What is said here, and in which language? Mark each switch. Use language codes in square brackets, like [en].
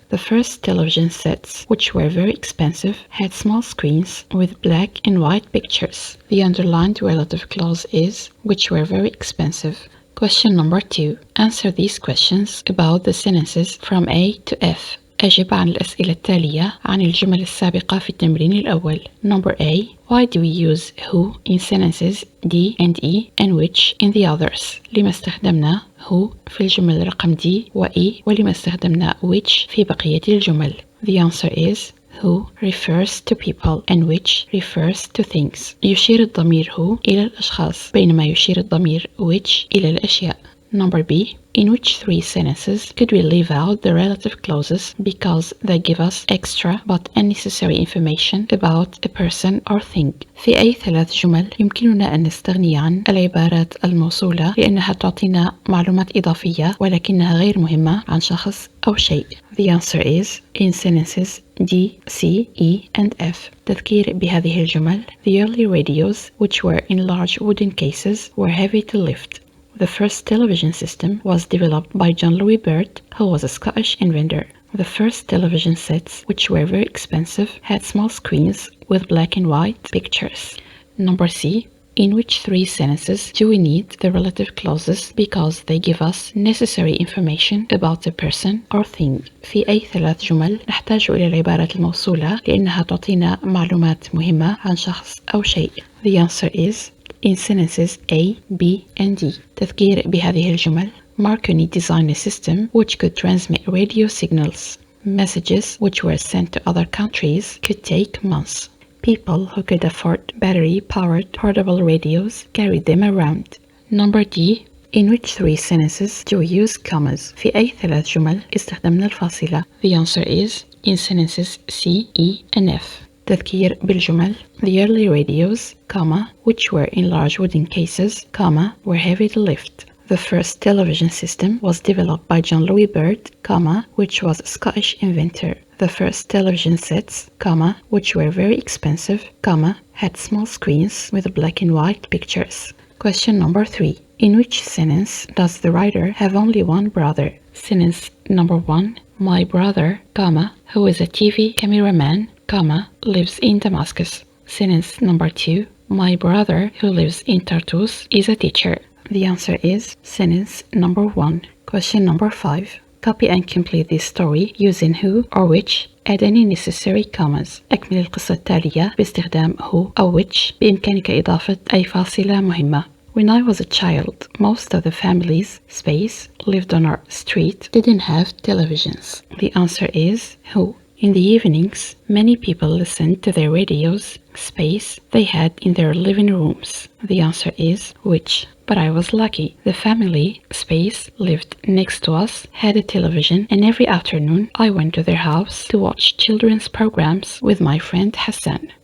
[en] The first television sets, which were very expensive, had small screens with black and white pictures. The underlined relative clause is which were very expensive. Question number 2. Answer these questions about the sentences from A to F. [ar] أجب عن الأسئلة التالية عن الجمل السابقة في التمرين الأول. [en] Number A. Why do we use who in sentences D and E and which in the others? [ar] لما استخدمنا who في الجمل رقم D و E ولما استخدمنا which في بقية الجمل? [en] The answer is who refers to people and which refers to things. [ar] يشير الضمير who إلى الأشخاص بينما يشير الضمير which إلى الأشياء. [en] Number B. In which three sentences could we leave out the relative clauses because they give us extra but unnecessary information about a person or thing? [ar] في أي ثلاث جمل يمكننا أن نستغني عن العبارات الموصولة لأنها تعطينا معلومات إضافية ولكنها غير مهمة عن شخص أو شيء? [en] The answer is in sentences D, C, E and F. [ar] تذكير بهذه الجمل. [en] The early radios, which were in large wooden cases, were heavy to lift. The first television system was developed by John Louis Baird, who was a Scottish inventor. The first television sets, which were very expensive, had small screens with black and white pictures. Number C. In which three sentences do we need the relative clauses because they give us necessary information about a person or thing? [ar] في أي ثلاث جمل نحتاج إلى العبارات الموصولة لأنها تعطينا معلومات مهمة عن شخص أو شيء? [en] The answer is in sentences A, B and D. [ar] تذكير بهذه الجمل. [en] Marconi designed a system which could transmit radio signals. Messages which were sent to other countries could take months. People who could afford battery-powered portable radios carried them around. Number D. In which three sentences do we use commas? [ar] في أي ثلاث جمل استخدمنا الفاصلة? [en] The answer is in sentences C, E and F. [ar] تذكير بالجمل. [en] The early radios, comma, which were in large wooden cases, comma, were heavy to lift. The first television system was developed by John Louis Baird, comma, which was a Scottish inventor. The first television sets, comma, which were very expensive, comma, had small screens with black and white pictures. Question number 3. In which sentence does the writer have only one brother? Sentence number 1. My brother, comma, who is a TV cameraman, comma, lives in Damascus. Sentence number 2. My brother, who lives in Tartus, is a teacher. The answer is sentence number 1. Question number 5. Copy and complete this story using who or which. Add any necessary commas. [ar] أكمل القصة التالية باستخدام who أو which. بإمكانك إضافة أي فاصلة مهمة. [en] When I was a child, most of the families, space, lived on our street didn't have televisions. The answer is who. In the evenings, many people listened to their radios, space, they had in their living rooms. The answer is which. But I was lucky. The family, space, lived next to us, had a television, and every afternoon I went to their house to watch children's programs with my friend Hassan.